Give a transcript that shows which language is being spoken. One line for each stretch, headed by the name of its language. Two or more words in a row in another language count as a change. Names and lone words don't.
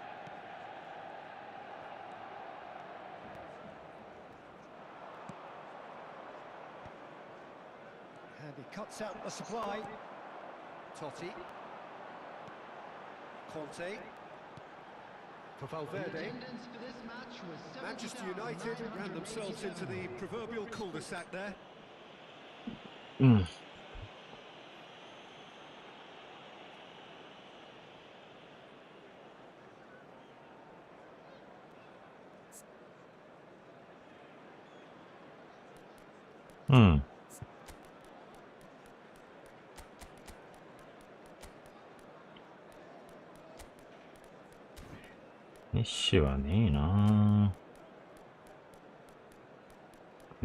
English: And he cuts out the supply. Totti. Conte. For Valverde. Attendance for this match was Manchester United ran themselves into the proverbial cul-de-sac there.
Japanese: うん。うん。メッシはねえなぁ。